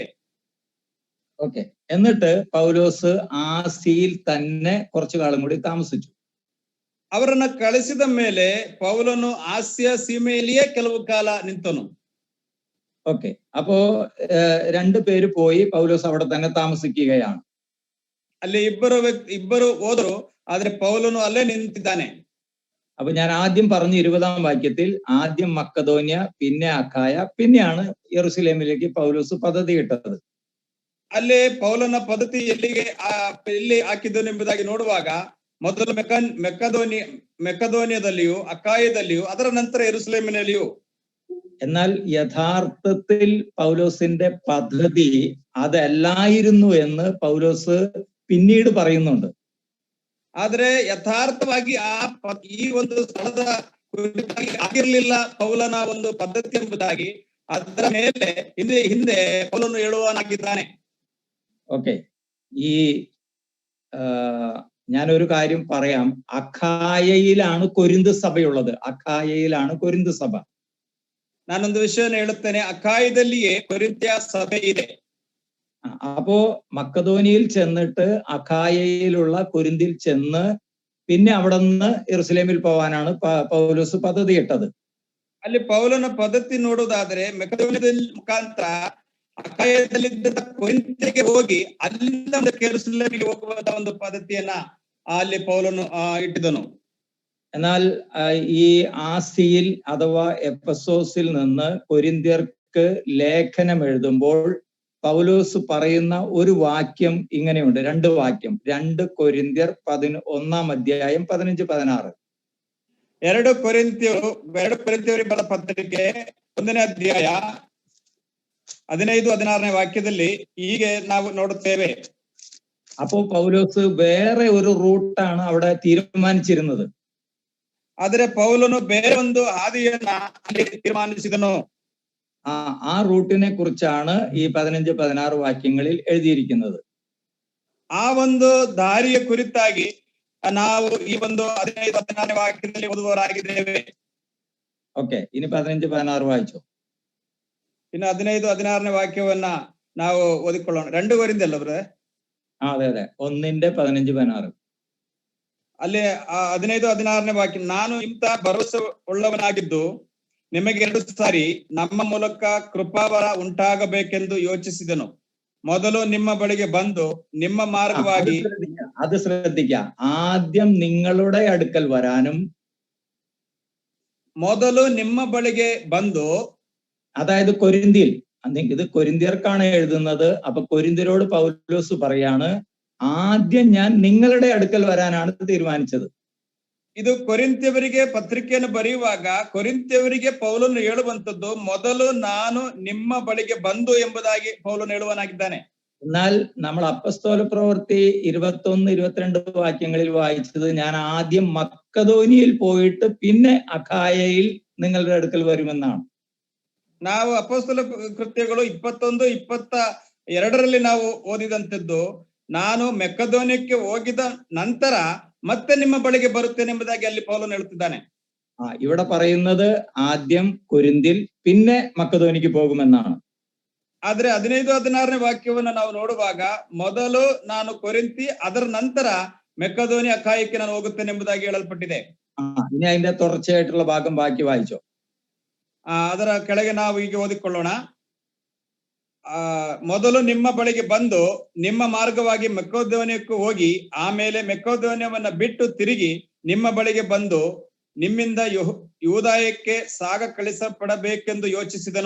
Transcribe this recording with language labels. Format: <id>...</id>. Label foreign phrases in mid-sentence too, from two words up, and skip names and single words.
<ml>ഓക്കെ, എന്നിട്ട് പൗലോസ് ആസിയിൽ തന്നെ കുറച്ചു കാലം കൂടി താമസിച്ചു.</ml> <kn>ಅವರನ್ನ ಕಳಿಸಿದ ಮೇಲೆ ಪೌಲನು ಆಸ್ಯ ಸೀಮೆಯಲ್ಲಿಯೇ ಕೆಲವು ಕಾಲ ನಿಂತನು.</kn> <ml>ഓക്കെ, അപ്പോ 2 പേര് പോയി, പൗലോസ് അവിടെ തന്നെ താമസിക്കുകയാണ്.</ml> <kn>ಅಲ್ಲಿ ಇಬ್ಬರು ಹೋದರು, ಆದ್ರೆ ಪೌಲನು ಅಲ್ಲೇ ನಿಂತಿದ್ದಾನೆ.</kn> <ml>അപ്പൊ ഞാൻ ആദ്യം പറഞ്ഞു 20-ാം വാക്യത്തിൽ ആദ്യം മക്കദോന്യ, പിന്നെ അഖായ, പിന്നെയാണ് യെരൂശലേമിലേക്ക് പൗലോസ് പദ്ധതി ഇട്ടത്.</ml> <kn>ಅಲ್ಲಿ ಪೌಲನ ಪದ್ಧತಿ ಎಲ್ಲಿ ಹಾಕಿದ್ದನು ಎಂಬುದಾಗಿ ನೋಡುವಾಗ ಮೊದಲು ಮೆಕೆದೋನ್ಯದಲ್ಲಿಯೂ അഖായದಲ್ಲಿಯೂ ಅದರ ನಂತರ യെരൂസലേമിನಲ್ಲಿಯೂ.</kn> <ml>എന്നാൽ യഥാർത്ഥത്തിൽ പൗലോസിന്റെ പദ്ധതി അതല്ലായിരുന്നു എന്ന് പൗലോസ് പിന്നീട് പറയുന്നുണ്ട്.</ml> <kn>ಆದ್ರೆ ಯಥಾರ್ಥವಾಗಿ ಈ ಒಂದು ಸ್ಥಳದ ಆಗಿರ್ಲಿಲ್ಲ ಪೌಲನ ಒಂದು ಪದ್ಧತಿ ಎಂಬುದಾಗಿ ಅದರ ಮೇಲೆ ಹಿಂದೆ ಪೌಲನು ಹೇಳುವನಾಗಿದ್ದಾನೆ.</kn> <ml>ഓക്കെ, ഈ ഞാനൊരു കാര്യം പറയാം. അഖായയിലാണ് കൊരിന്ത് സഭയുള്ളത്. അഖായയിലാണ് കൊരിന്ത് സഭ.</ml> <kn>ನಾನೊಂದು ವಿಷಯನ ಹೇಳುತ್ತೇನೆ, അഖായದಲ್ಲಿಯೇ ಕೊರಿಂಥ್ಯ ಸಭೆ ಇದೆ.</kn> <ml>അപ്പോ മക്കദോനിയിൽ ചെന്നിട്ട് അഖായയിലുള്ള കൊരിന്തിൽ ചെന്ന് പിന്നെ അവിടെ നിന്ന് യെരൂശലേമിൽ പോവാനാണ് പൗലോസ് പദ്ധതി ഇട്ടത്.</ml> <kn>ಅಲ್ಲಿ ಪೌಲನ ಪದ್ಧತಿ ನೋಡುವುದಾದ್ರೆ ಮೆಕೆದೋನ್ಯದ ಮುಖಾಂತರ ಅಖಾಯದಲ್ಲಿದ್ದ ಕೊರಿಂಥಿಗೆ ಹೋಗಿ ಅಲ್ಲಿಂದ ಯೆರೂಸಲೇಮಿಗೆ ಹೋಗುವಂತ ಒಂದು ಪದ್ಧತಿಯನ್ನ ಅಲ್ಲಿ ಪೌಲನು ಇಟ್ಟಿದನು.</kn> <ml>എന്നാൽ ഈ ആസിയിൽ അഥവാ എഫെസോസിൽ നിന്ന് കൊരിന്ത്യർക്ക് ലേഖനം എഴുതുമ്പോൾ പൗലോസ് പറയുന്ന ഒരു വാക്യം ഇങ്ങനെയുണ്ട്, 2 വാക്യം. 2 കൊരിന്ത്യർ 1 അധ്യായം 15-16.</ml> <kn>2 ಕೊರಿಂಥಿಯರಿಗೆ ಬರೆದ ಪತ್ರಿಕೆ 1ನೇ ಅಧ್ಯಾಯ 15-16 ವಾಕ್ಯದಲ್ಲಿ ಹೀಗೆ ನಾವು ನೋಡುತ್ತೇವೆ.</kn> <ml>അപ്പോൾ പൗലോസ് വേറെ ഒരു റൂട്ടാണ് അവിടെ തീരുമാനിച്ചിരുന്നത്.</ml> <kn>ಆದರೆ ಪೌಲನು ಬೇರೆ ಒಂದು ಹಾದಿಯನ್ನ ಅಲ್ಲಿ ತೀರ್ಮಾನಿಸಿದನು. ആ റൂട്ടിനെ കുറിച്ചാണ് ഈ 15-16 വാക്യങ്ങളിൽ എഴുതിയിരിക്കുന്നത്. ಆ ಒಂದು ದಾರಿಯ ಕುರಿತಾಗಿ ನಾವು ಈ ಒಂದು 15-16 ವಾಕ್ಯದಲ್ಲಿ ಓದುವವರಾಗಿದ್ದೇವೆ.</kn> <ml>ഓക്കെ, ഇനി 15-16 വായിച്ചോ.</ml> <kn>ಇನ್ನು 15-16 ವಾಕ್ಯವನ್ನ ನಾವು ಓದಿಕೊಳ್ಳೋಣ. 2 ಕೊರಿಂಥಿ ಅಲ್ಲ ಬ್ರದರ್?</kn> <ml>അതെ അതെ, 1:15-16.</ml> <kn>ಅಲ್ಲಿ 15-16 ವಾಕ್ಯ, ನಾನು ಇಂಥ ಭರವಸೆ ಉಳ್ಳವನಾಗಿದ್ದು ನಿಮಗೆ 2 ಸಾರಿ ನಮ್ಮ ಮೂಲಕ ಕೃಪಾವರ ಉಂಟಾಗಬೇಕೆಂದು ಯೋಚಿಸಿದನು. ಮೊದಲು ನಿಮ್ಮ ಬಳಿಗೆ ಬಂದು ನಿಮ್ಮ ಮಾರ್ಗವಾಗಿ</kn> <ml>അത് ശ്രദ്ധിക്കുക. ആദ്യം നിങ്ങളുടെ അടുക്കൽ വരാനും,</ml> <kn>ಮೊದಲು ನಿಮ್ಮ ಬಳಿಗೆ ಬಂದು,</kn> <ml>അതായത് കൊരിന്തിയിൽ, ഇത് കൊരിന്ത്യർക്കാണ് എഴുതുന്നത്. അപ്പൊ കൊരിന്ത്യരോട് പൗലോസ് പറയാണ്, ആദ്യം ഞാൻ നിങ്ങളുടെ അടുക്കൽ വരാനാണ് തീരുമാനിച്ചത്.</ml> <kn>ಇದು ಕೊರಿಂಥ್ಯವರಿಗೆ ಪತ್ರಿಕೆಯನ್ನು ಬರೆಯುವಾಗ ಕೊರಿಂಥ್ಯವರಿಗೆ ಪೌಲನು ಹೇಳುವಂತದ್ದು, ಮೊದಲು ನಾನು ನಿಮ್ಮ ಬಳಿಗೆ ಬಂದು ಎಂಬುದಾಗಿ ಪೌಲನು ಹೇಳುವನಾಗಿದ್ದಾನೆ.</kn> <ml>എന്നാൽ നമ്മൾ അപ്പസ്തോല പ്രവൃത്തി 21-22 വാക്യങ്ങളിൽ വായിച്ചത്, ഞാൻ ആദ്യം മക്കദോനിയിൽ പോയിട്ട് പിന്നെ അഖായയിൽ നിങ്ങളുടെ അടുക്കൽ വരുമെന്നാണ്.</ml> <kn>ನಾವು ಅಪೊಸ್ತಲ ಕೃತ್ಯಗಳು 21-22 ನಾವು ಓದಿದಂತದ್ದು, ನಾನು ಮೆಕ್ಕದೋನ್ಯಕ್ಕೆ ಹೋಗಿದ ನಂತರ ಮತ್ತೆ ನಿಮ್ಮ ಬಳಿಗೆ ಬರುತ್ತೇನೆ ಎಂಬುದಾಗಿ ಅಲ್ಲಿ ಪೌಲನು ಹೇಳುತ್ತಿದ್ದಾನೆ.</kn> <ml>ഇവിടെ പറയുന്നത് ആദ്യം കൊരിന്തിൽ പിന്നെ മക്കദോനിക്ക് പോകുമെന്നാണ്.</ml> <kn>ಆದ್ರೆ 15-16 ವಾಕ್ಯವನ್ನ ನಾವು ನೋಡುವಾಗ, ಮೊದಲು ನಾನು ಕೊರಿಂಥಿ, ಅದರ ನಂತರ ಮೆಕ್ಕದೋನಿ ಅಖಾಯಕ್ಕೆ ನಾನು ಹೋಗುತ್ತೇನೆ ಎಂಬುದಾಗಿ ಹೇಳಲ್ಪಟ್ಟಿದೆ.</kn> <ml>ഇനി അതിന്റെ തുടർച്ചയായിട്ടുള്ള ഭാഗം ബാക്കി വായിച്ചോ.</ml> <kn>ಅದರ ಕೆಳಗೆ ನಾವು ಈಗ ಓದಿಕೊಳ್ಳೋಣ. ಮೊದಲು ನಿಮ್ಮ ಬಳಿಗೆ ಬಂದು ನಿಮ್ಮ ಮಾರ್ಗವಾಗಿ ಮೆಕ್ಕದೋನ್ಯಕ್ಕೂ ಹೋಗಿ ಆಮೇಲೆ ಮೆಕ್ಕದೋನ್ಯವನ್ನ ಬಿಟ್ಟು ತಿರುಗಿ ನಿಮ್ಮ ಬಳಿಗೆ ಬಂದು ನಿಮ್ಮಿಂದ ಯೂದಾಯಕ್ಕೆ ಸಾಗ ಕಳಿಸಪಡಬೇಕೆಂದು ಯೋಚಿಸಿದನು.</kn>